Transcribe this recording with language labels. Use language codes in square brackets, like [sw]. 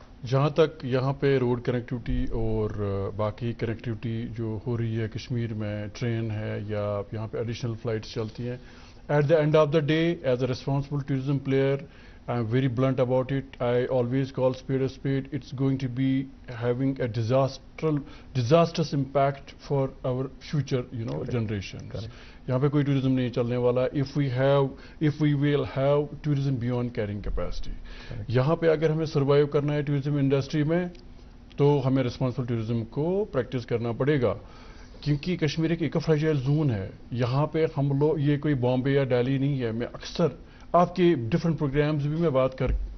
[ur] جہاں تک یہاں پہ روڈ کنیکٹیوٹی اور باقی کنیکٹیوٹی جو ہو رہی ہے کشمیر میں, ٹرین ہے یا یہاں پہ ایڈیشنل فلائٹس چلتی ہیں, [en] At the end of the day as a responsible tourism player I am very blunt about it. I always call spade a spade. It's going to be having a disastrous impact for our future, generations. [ur] یہاں پہ کوئی tourism نہیں چلنے والا [en] if we will have tourism beyond carrying capacity. [ur] یہاں پہ اگر ہمیں سروائیو کرنا ہے ٹورزم انڈسٹری میں تو ہمیں ریسپانسبل ٹورزم کو پریکٹس کرنا پڑے گا, کیونکہ کشمیر ایک ایکو فریجائل زون ہے. یہاں پہ ہم لوگ, یہ کوئی بامبے یا دہلی نہیں ہے. میں اکثر آپ کے ڈفرینٹ پروگرامز بھی میں بات کر